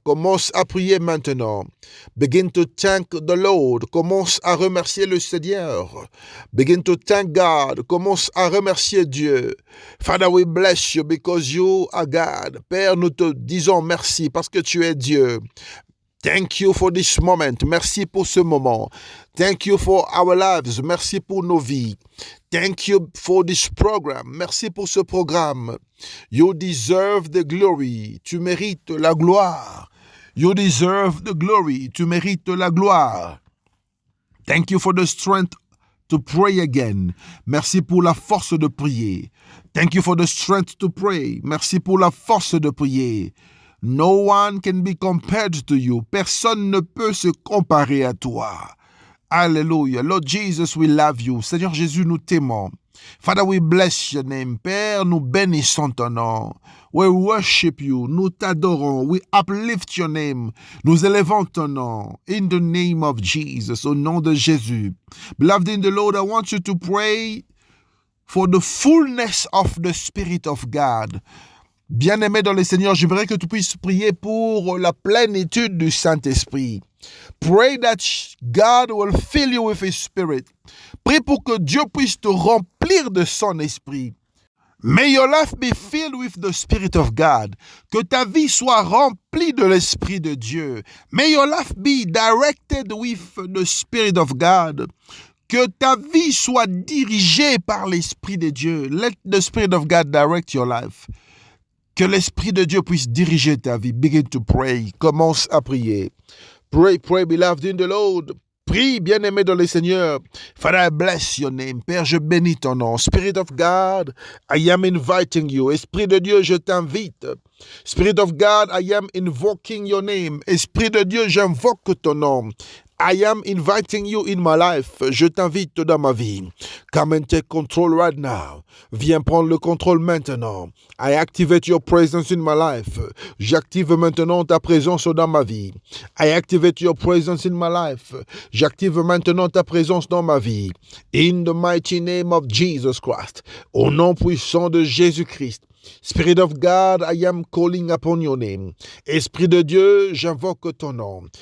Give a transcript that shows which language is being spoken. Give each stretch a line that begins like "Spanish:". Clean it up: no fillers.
French: Commence à prier maintenant.
English: Begin to thank the Lord.
French: Commence à remercier le Seigneur.
English: Begin to thank God.
French: Commence à remercier Dieu.
English: Father, we bless you because you are God.
French: Père, nous te disons merci parce que tu es Dieu.
English: Thank you for this moment.
French: Merci pour ce moment.
English: Thank you for our lives.
French: Merci pour nos vies.
English: Thank you for this program.
French: Merci pour ce programme.
English: You deserve the glory.
French: Tu mérites la gloire.
English: You deserve the glory.
French: Tu mérites la gloire.
English: Thank you for the strength to pray again.
French: Merci pour la force de prier.
English: Thank you for the strength to pray.
French: Merci pour la force de prier.
English: No one can be compared to you.
French: Personne ne peut se comparer à toi. Alléluia.
English: Lord Jesus, we love you.
French: Seigneur Jésus, nous t'aimons.
English: Father, we bless your name.
French: Père, nous bénissons ton nom.
English: We worship you.
French: Nous t'adorons.
English: We uplift your name.
French: Nous élevons ton nom.
English: In the name of Jesus.
French: Au nom de Jésus.
English: Beloved in the Lord, I want you to pray for the fullness of the Spirit of God.
French: Bien-aimé dans le Seigneur, j'aimerais que tu puisses prier pour la plénitude du Saint-Esprit.
English: Pray that God will fill you with His Spirit.
French: Prie pour que Dieu puisse te remplir de son esprit.
English: May your life be filled with the Spirit of God.
French: Que ta vie soit remplie de l'Esprit de Dieu.
English: May your life be directed with the Spirit of God.
French: Que ta vie soit dirigée par l'Esprit de Dieu.
English: Let the Spirit of God direct your life.
French: Que l'Esprit de Dieu puisse diriger ta vie.
English: Begin to pray.
French: Commence à prier.
English: Pray, pray, beloved in the Lord.
French: Prie, bien-aimé dans le Seigneur.
English: Father, I bless your name.
French: Père, je bénis ton nom.
English: Spirit of God, I am inviting you.
French: Esprit de Dieu, je t'invite.
English: Spirit of God, I am invoking your name.
French: Esprit de Dieu, j'invoque ton nom.
English: I am inviting you in my life.
French: Je t'invite dans ma vie.
English: Come and take control right now.
French: Viens prendre le contrôle maintenant.
English: I activate your presence in my life.
French: J'active maintenant ta présence dans ma vie.
English: I activate your presence in my life.
French: J'active maintenant ta présence dans ma vie.
English: In the mighty name of Jesus Christ.
French: Au nom puissant de Jésus-Christ.
English: Spirit of God, I am calling upon your name.
French: Esprit de Dieu, j'invoque ton nom.